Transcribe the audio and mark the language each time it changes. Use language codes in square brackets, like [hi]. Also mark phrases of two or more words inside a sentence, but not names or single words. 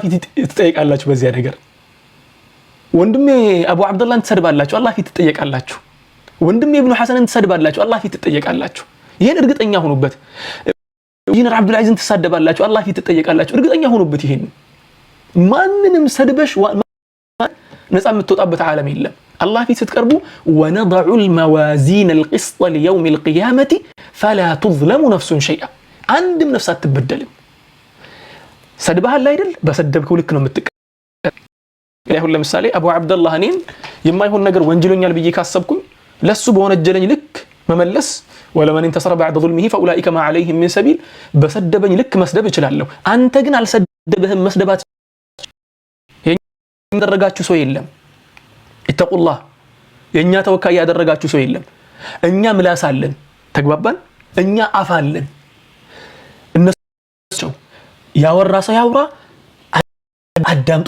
[am] ፊት ትጠየቃላችሁ በዚያ ነገር። ወንድሜ አቡ አብደላህን ትሰድባላችሁ፣ አላህ ፊት ትጠየቃላችሁ። ወንድሜ ኢብኑ ሐሰንን ትሰድባላችሁ፣ አላህ ፊት ትጠየቃላችሁ። ይሄን እርግጠኛ ሆኑበት። ኢንጂነር አብዱል አዚዝን ትሳደባላችሁ፣ አላህ ፊት ትጠየቃላችሁ። እርግጠኛ ሆኑበት። ይሄን ማንንም ሰድበሽ ነፃ የምትወጣበት ዓለም የለም። አላህ ፊት ስትቀርቡ [ar] ወነضع الموازين القسط ليوم القيامة فلا تظلم نفس شيئا [am] አንድም ነፍስ አትበደልም። ሰድበሃል አይደል? በሰደብከው ልክ ነው የምትቀበለው። ይሁን ለምሳሌ አቡ አብደላህ እኔን የማይሆን ነገር ወንጀለኛል ብዬ ካሰብኩኝ ለሱ በወነጀለኝ ልክ መመለስ [ar] ወለመን انتصر بعد ظلمه فاولئك ما عليهم من سبيل [am] በሰደበኝ ልክ መስደብ እችላለሁ። አንተ ግን አልሰደበህም። መስደባት ያደረጋችሁ ሰው የለም። [ar] اتقوا الله [am] የኛ ተወካይ ያደረጋችሁ ሰው የለም። እኛ ምላስ አለን፣ ተግባባን። እኛ አፍ አለን። እነሱ ያወራ ሰው ያውራ፣ አዳምጡ